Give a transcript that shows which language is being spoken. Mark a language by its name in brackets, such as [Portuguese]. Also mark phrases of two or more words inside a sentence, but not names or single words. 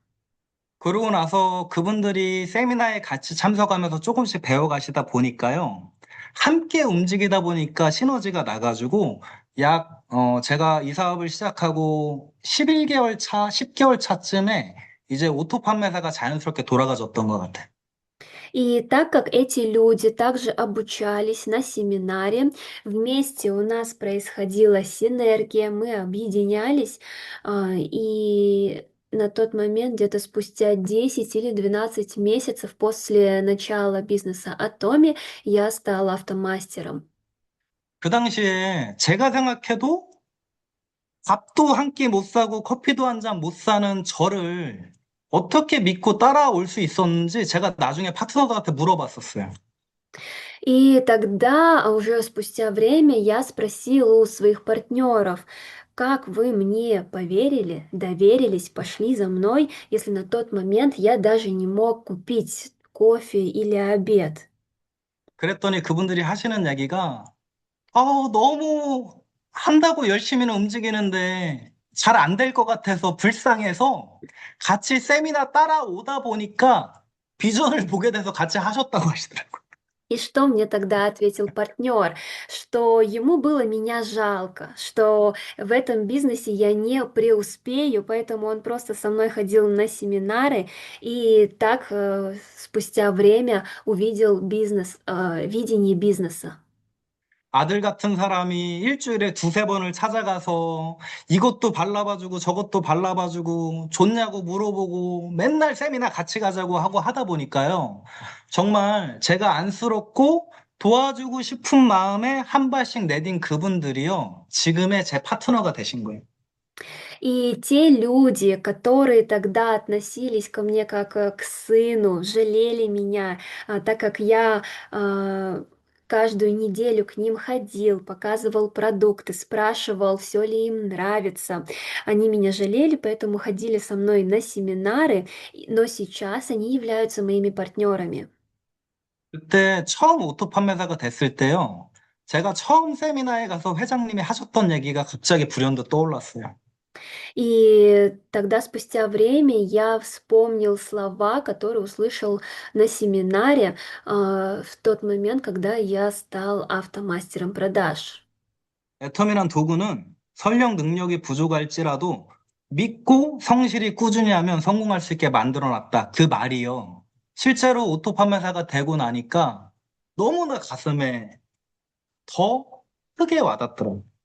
[Korean] 그러고 나서 그분들이 세미나에 같이 참석하면서 조금씩 배워가시다 보니까요. 함께 움직이다 보니까 시너지가 나가지고 제가 이 사업을 시작하고 11개월 차, 10개월 차쯤에 이제 오토 판매사가 자연스럽게 돌아가졌던 것 같아요. [Russian] И так как эти люди также обучались на семинаре, вместе у нас происходила синергия, мы объединялись, и на тот момент, где-то спустя 10 или 12 месяцев после начала бизнеса Atomi, я стала автомастером. [Korean] 그 당시에 제가 생각해도 밥도 한 끼 못 사고 커피도 한 잔 못 사는 저를 어떻게 믿고 따라올 수 있었는지 제가 나중에 파트너들한테 물어봤었어요. [Russian] И тогда, уже спустя время, я спросила у своих партнеров, как вы мне поверили, доверились, пошли за мной, если на тот момент я даже не мог купить кофе или обед. [Korean] 그랬더니 그분들이 하시는 얘기가 너무 한다고 열심히는 움직이는데 잘 안 될 것 같아서 불쌍해서 같이 세미나 따라오다 보니까 비전을 보게 돼서 같이 하셨다고 하시더라고요. [Russian] И что мне тогда ответил партнер? Что ему было меня жалко, что в этом бизнесе я не преуспею, поэтому он просто со мной ходил на семинары и так спустя время увидел бизнес, видение бизнеса. [Korean] 아들 같은 사람이 일주일에 두세 번을 찾아가서 이것도 발라봐주고 저것도 발라봐주고 좋냐고 물어보고 맨날 세미나 같이 가자고 하고 하다 보니까요. 정말 제가 안쓰럽고 도와주고 싶은 마음에 한 발씩 내딘 그분들이요. 지금의 제 파트너가 되신 거예요. [Russian] И те люди, которые тогда относились ко мне как к сыну, жалели меня, так как я каждую неделю к ним ходил, показывал продукты, спрашивал, все ли им нравится. Они меня жалели, поэтому ходили со мной на семинары, но сейчас они являются моими партнерами. [Korean] 그때 처음 오토 판매사가 됐을 때요. 제가 처음 세미나에 가서 회장님이 하셨던 얘기가 갑자기 불현듯 떠올랐어요. [Russian] И тогда, спустя время, я вспомнил слова, которые услышал на семинаре, в тот момент, когда я стал автомастером продаж. [Korean] 애텀이란 도구는 설령 능력이 부족할지라도 믿고 성실히 꾸준히 하면 성공할 수 있게 만들어 놨다. 그 말이요. 실제로 오토 판매사가 되고 나니까 너무나 가슴에 더 크게 와닿더라고요.